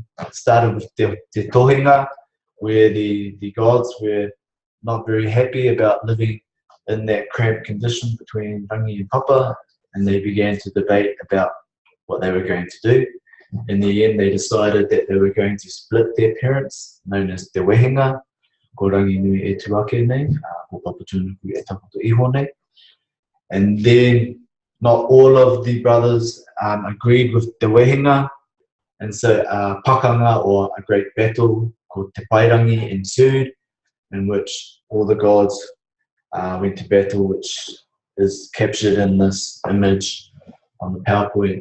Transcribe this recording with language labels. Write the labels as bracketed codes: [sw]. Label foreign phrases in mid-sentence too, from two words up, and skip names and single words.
[en] It started with Te Tohenga, where the gods were not very happy about living in that cramped condition between Rangi and Papa, and they began to debate about what they were going to do. In the end, they decided that they were going to split their parents, known as Te Wehenga, [mi] ko Rangi nui e tuake nei, ko Papa Tunuku e takoto iho nei. [en] And then not all of the brothers agreed with Te Wehenga, and so pakanga, or a great battle called Te Pairangi, ensued, in which all the gods went to battle, which is captured in this image on the PowerPoint.